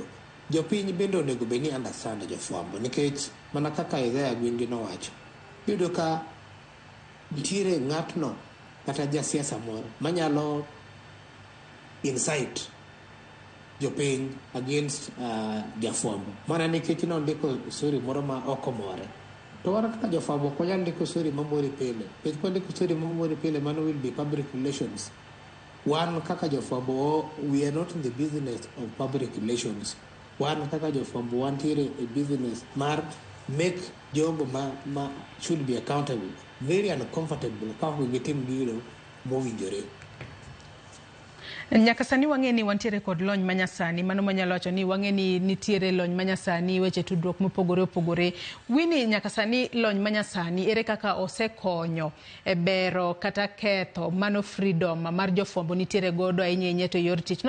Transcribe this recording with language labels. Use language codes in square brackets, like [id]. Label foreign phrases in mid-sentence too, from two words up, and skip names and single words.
[luo] Jopiny bende onego bed ni understand jofwambo, nikech mana kaka Isaiah Gwingi nowacho, iyudo ka ntiere ng'atno kata jasiasa moro manyalo incite jopiny against jafwambo, mana nikech nondiko story moro ma ok omore. To wan kaka jofwambo ok wanyal ndiko story mamori pile, nikech kwandiko story mamori pile mano [en] will be public relations. [luo] One kaka jofwambo, [en] we are not in the business of public relations. [luo] One kaka jofwambo wantiere a business mar [en] make job [luo] ma [en] should be accountable very uncomfortable [luo] ka gitim gino mowinjore. Nyaka sani wang'e ni wantiere kod lony manyasani, mano manyalo wacho ni wang'e ni nitiere lony manyasani weche tudruok mopogore opogore. Wini nyaka sani lony manyasani ere kaka osekonyo e bero kata ketho mano freedom mar jofwambo nitiere godo ahinya to yor tich.